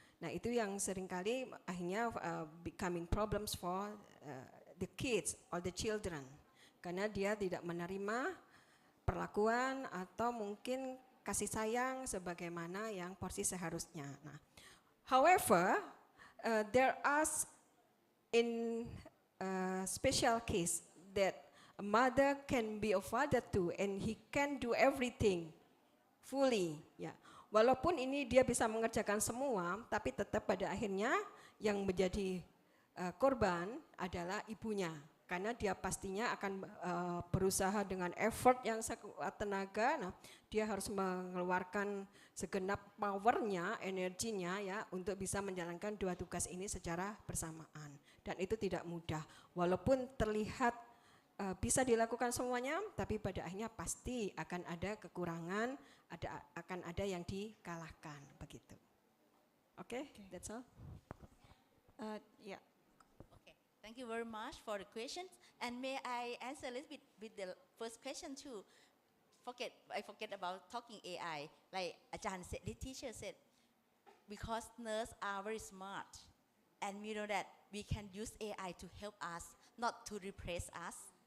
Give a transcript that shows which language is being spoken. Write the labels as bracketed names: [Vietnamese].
[Indonesian] Nah, itu yang seringkali akhirnya [English] becoming problems for the kids or the children [Indonesian] karena dia tidak menerima perlakuan atau mungkin kasih sayang sebagaimana yang porsi seharusnya. [English] Nah, however, there are in special case that a mother can be a father too and he can do everything fully ya. [Indonesian] Walaupun ini dia bisa mengerjakan semua tapi tetap pada akhirnya yang menjadi korban adalah ibunya karena dia pastinya akan berusaha dengan effort yang sekuat tenaga. Nah, dia harus mengeluarkan segenap powernya, energinya ya untuk bisa menjalankan dua tugas ini secara bersamaan. Dan itu tidak mudah. Walaupun terlihat bisa dilakukan semuanya, tapi pada akhirnya pasti akan ada kekurangan, akan ada yang dikalahkan begitu. [English] Oke, that's all. Yeah. Okay, thank you very much for the questions. And may I answer a little bit with the first question too? I forget about talking AI. Like Ajahn said, the teacher said, because nurses are very smart, and we know that we can use AI to help us, not to replace us.